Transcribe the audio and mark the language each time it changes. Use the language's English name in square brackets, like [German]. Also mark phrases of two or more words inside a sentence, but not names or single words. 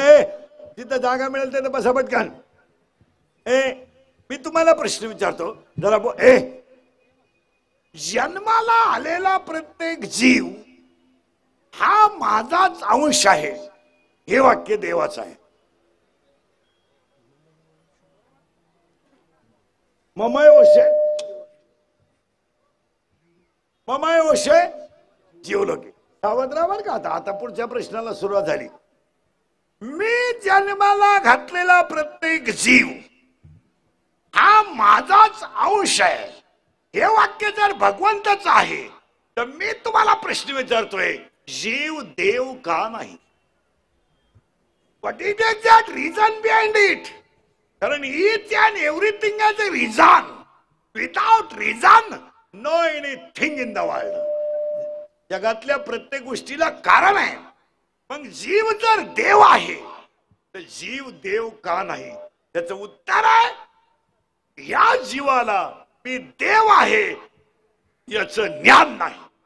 [Marathi] जिथं जागा मिळेल तिथं बसा पटकन. मी तुम्हाला प्रश्न विचारतो. जरा जन्माला आलेला प्रत्येक जीव हा माझाच अंश आहे, हे वाक्य देवाचं आहे. [Sanskrit] ममय वशे जीवलोके. [Marathi] सावध राहा बरं का. आता पुढच्या प्रश्नाला सुरुवात झाली. मी जन्माला घातलेला प्रत्येक जीव हा माझाच अंश आहे, हे वाक्य जर भगवंतच आहे तर मी तुम्हाला प्रश्न विचारतोय, जीव देव का नाही? [English] what is the exact reason behind it? कारण each and everything has a reason. without reason no anything in the world. [Marathi] जगातल्या प्रत्येक गोष्टीला कारण आहे. मग जीव जर देव आहे तर जीव देव का नाही? त्याचं उत्तर आहे, या जीवाला मी देव आहे याचं ज्ञान नाही.